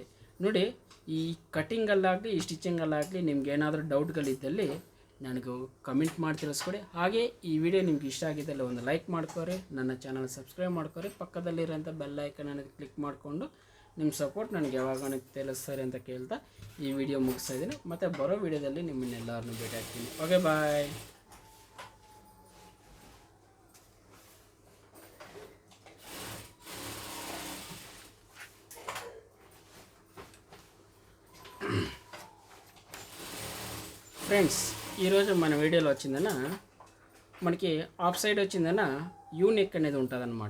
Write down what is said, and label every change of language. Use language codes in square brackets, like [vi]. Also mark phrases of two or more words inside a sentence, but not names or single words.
[kn] ನೋಡಿ ಈ ಕಟ್ಟಿಂಗಲ್ಲಾಗಲಿ ಈ ಸ್ಟಿಚಿಂಗಲ್ಲಾಗಲಿ ನಿಮ್ಗೆ ಏನಾದರೂ ಡೌಟ್ಗಳಿದ್ದಲ್ಲಿ ನನಗೆ ಕಮೆಂಟ್ ಮಾಡಿ ತಿಳಿಸ್ಕೊಡಿ. ಹಾಗೆ ಈ ವಿಡಿಯೋ ನಿಮ್ಗೆ ಇಷ್ಟ ಆಗಿದ್ದಲ್ಲಿ ಒಂದು ಲೈಕ್ ಮಾಡ್ಕೊರಿ, ನನ್ನ ಚಾನಲ್ ಸಬ್ಸ್ಕ್ರೈಬ್ ಮಾಡ್ಕೊರಿ, ಪಕ್ಕದಲ್ಲಿರೋಂಥ [en] bell icon [kn] ಅನ್ನೋದು ಕ್ಲಿಕ್ ಮಾಡಿಕೊಂಡು ನಿಮ್ಮ ಸಪೋರ್ಟ್ ನನಗೆ ಯಾವಾಗ ತಿಳಿಸ್ತಾರೆ ಅಂತ ಕೇಳ್ತಾ ಈ ವಿಡಿಯೋ ಮುಗಿಸ್ತಾ ಇದ್ದೀನಿ. ಮತ್ತು ಬರೋ ವಿಡಿಯೋದಲ್ಲಿ ನಿಮ್ಮನ್ನೆಲ್ಲರನ್ನೂ ಭೇಟಿ ಆಗ್ತೀನಿ. [en] OK bye. [te] ఫ్రెండ్స్ ఈరోజు మన వీడియోలో వచ్చిందన్న మనకి [en] off side [te] వచ్చిందన్న [en] U neck [te] అనేది ఉంటుందన్నమాట.